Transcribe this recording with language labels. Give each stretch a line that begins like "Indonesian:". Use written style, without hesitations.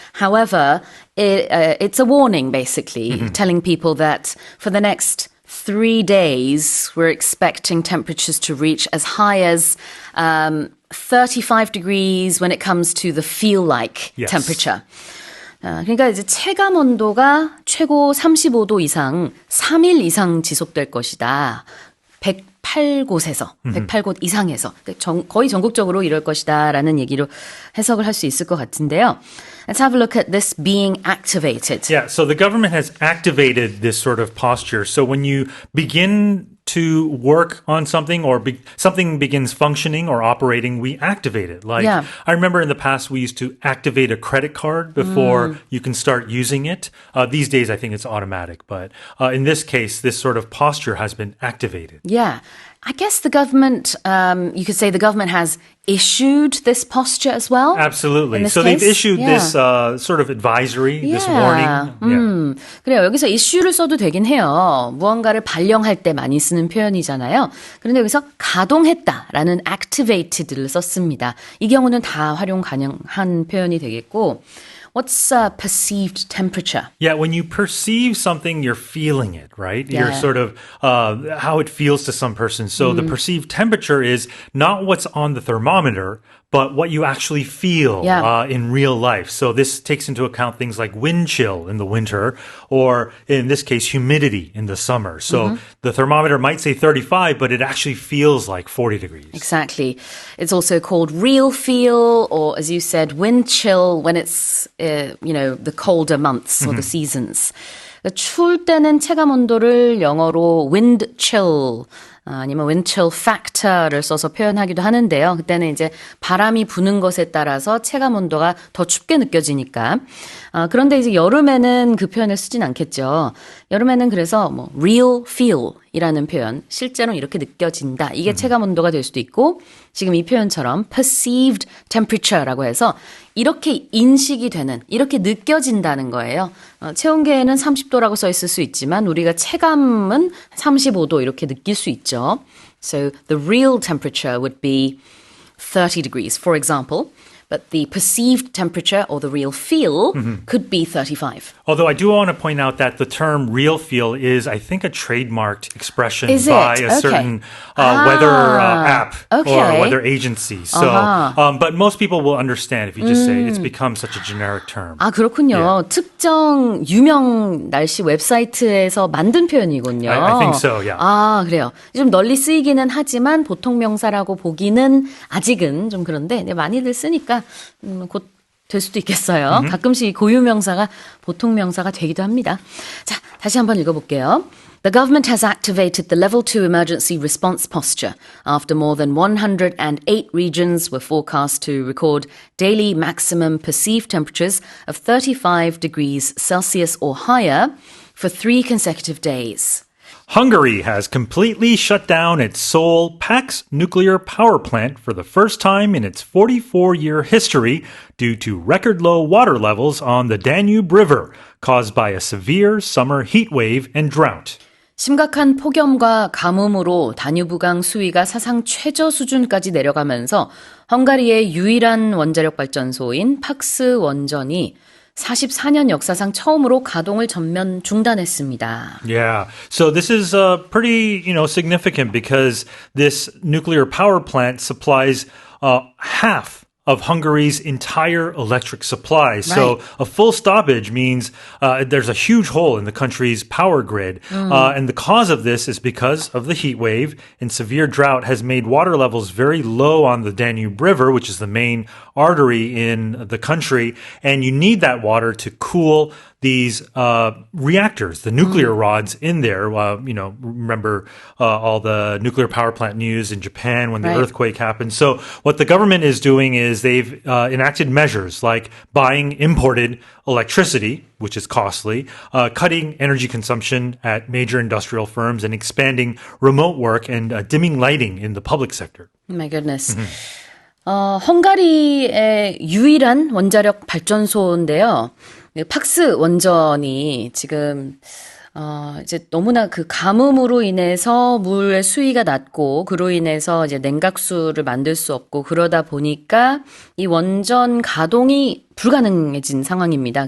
English: However, it's a warning, basically, telling people that for the next 3 days, we're expecting temperatures to reach as high as 35 degrees when it comes to the feel-like temperature.
Korean: 그러니까 이제 체감 온도가 최고 35도 이상 3일 이상 지속될 것이다. 108곳에서, 108곳 이상에서 거의 전국적으로 이럴 것이다라는 얘기로 해석을 할 수 있을 것 같은데요.
English: Let's have a look at this being activated. Yeah, so the government has activated this sort of posture. So when you begin to work on something or something begins functioning or operating, we activate it. Like I remember in the past, we used to activate a credit card before you can start using it. These days, I think it's automatic. But in this case, this sort of posture has been activated. Yeah. I guess the government, you could say the government has issued this posture as well. Absolutely. So they've issued this sort of advisory, this warning.
Korean: 그래요. 여기서 issue를 써도 되긴 해요. 무언가를 발령할 때 많이 쓰는 표현이잖아요. 그런데 여기서 가동했다라는 activated를 썼습니다. 이 경우는 다 활용 가능한 표현이 되겠고.
English: What's perceived temperature? Yeah, when you perceive something, you're feeling it, right? You're sort of how it feels to some person. So the perceived temperature is not what's on the thermometer, but what you actually feel in real life. So this takes into account things like wind chill in the winter, or in this case, humidity in the summer. So the thermometer might say 35, but it actually feels like 40 degrees. Exactly. It's also called real feel, or as you said, wind chill when it's, the colder months or the seasons.
Korean: 추울 때는 체감 온도를 영어로 wind chill, 아니면 wind chill factor를 써서 표현하기도 하는데요. 그때는 이제 바람이 부는 것에 따라서 체감 온도가 더 춥게 느껴지니까. 그런데 이제 여름에는 그 표현을 쓰진 않겠죠. 여름에는 그래서 뭐 real feel 이라는 표현, 실제로 이렇게 느껴진다. 이게 체감 온도가 될 수도 있고, 지금 이 표현처럼 perceived temperature라고 해서 이렇게 인식이 되는, 이렇게 느껴진다는 거예요. 체온계에는 30도라고 써 있을 수 있지만 우리가 체감은 35도 이렇게 느낄 수 있죠.
English: So the real temperature would be 30 degrees, for example. But the perceived temperature or the real feel could be 35. Although I do want to point out that the term real feel is, I think, a trademarked expression by a certain weather app or weather agency. So, but most people will understand if you just say it's become such a generic term.
Korean: 아, 그렇군요. 특정 유명 날씨 웹사이트에서 만든 표현이군요.
English: I think so, yeah.
Korean: 아, 그래요. 좀 널리 쓰이기는 하지만 보통 명사라고 보기는 아직은 좀 그런데 많이들 쓰니까 곧 될 수도 있겠어요. 가끔씩 고유 명사가 보통 명사가 되기도 합니다. 자, 다시 한번 읽어볼게요.
English: The government has activated the level 2 emergency response posture after more than 108 regions were forecast to record daily maximum perceived temperatures of 35 degrees Celsius or higher for 3 consecutive days. Hungary has completely shut down its Seoul PAX nuclear power plant for the first time in its 44-year history due to record low water levels on the Danube River caused by a severe summer heat wave and drought.
Korean: 심각한 폭염과 가뭄으로 다뉴브강 수위가 사상 최저 수준까지 내려가면서 헝가리의 유일한 원자력 발전소인 팍스 원전이 44년 역사상 처음으로 가동을 전면 중단했습니다.
English: Yeah. So this is pretty, significant because this nuclear power plant supplies half of Hungary's entire electric supply. So a full stoppage means there's a huge hole in the country's power grid. And the cause of this is because of the heat wave, and severe drought has made water levels very low on the Danube River, which is the main artery in the country. And you need that water to cool these reactors, the nuclear rods in there. Remember all the nuclear power plant news in Japan when the earthquake happened. So what the government is doing is they've enacted measures like buying imported electricity, which is costly, cutting energy consumption at major industrial firms, and expanding remote work and dimming lighting in the public sector. My goodness.
Korean: 헝가리의 유일한 원자력 발전소인데요. 팍스 원전이 지금 이제 너무나 그 가뭄으로 인해서 물의 수위가 낮고 그로 인해서 이제 냉각수를 만들 수 없고 그러다 보니까 이 원전 가동이 불가능해진 상황입니다.